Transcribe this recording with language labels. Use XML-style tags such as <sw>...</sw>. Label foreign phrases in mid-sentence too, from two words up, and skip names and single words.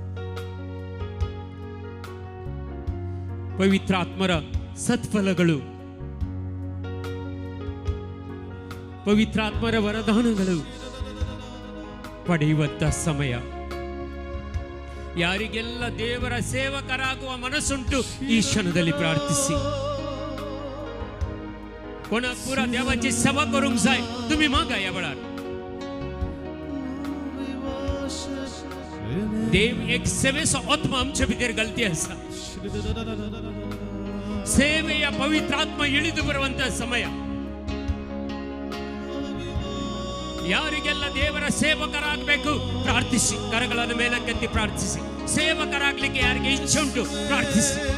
<kn>ಪವಿತ್ರಾತ್ಮರ ಸತ್ಫಲಗಳು, ಪವಿತ್ರಾತ್ಮರ ವರದಾನಗಳು ಪಡೆಯುವಂಥ ಸಮಯ. ಯಾರಿಗೆಲ್ಲ ದೇವರ ಸೇವಕರಾಗುವ ಮನಸ್ಸುಂಟು ಈ ಕ್ಷಣದಲ್ಲಿ ಪ್ರಾರ್ಥಿಸಿ.</kn> <kok>कोणाक पुरा देवाची सेवा करूंक जाय, तुम्ही मागा या वेळार. देव एक सेवेचो आत्मा आमच्या भितर घालती आसा.</kok> <kn>ಸೇವೆಯ ಪವಿತ್ರ ಆತ್ಮ ಇಳಿದು ಬರುವಂತ ಸಮಯ. ಯಾರಿಗೆಲ್ಲ ದೇವರ ಸೇವಕರಾಗಬೇಕು ಪ್ರಾರ್ಥಿಸಿ, ಕರಗಳನ್ನು ಮೇಲಕ್ಕೆತ್ತಿ ಪ್ರಾರ್ಥಿಸಿ. ಸೇವಕರಾಗಲಿಕ್ಕೆ ಯಾರಿಗೆ ಇಚ್ಛೆ ಉಂಟು ಪ್ರಾರ್ಥಿಸಿ.</kn>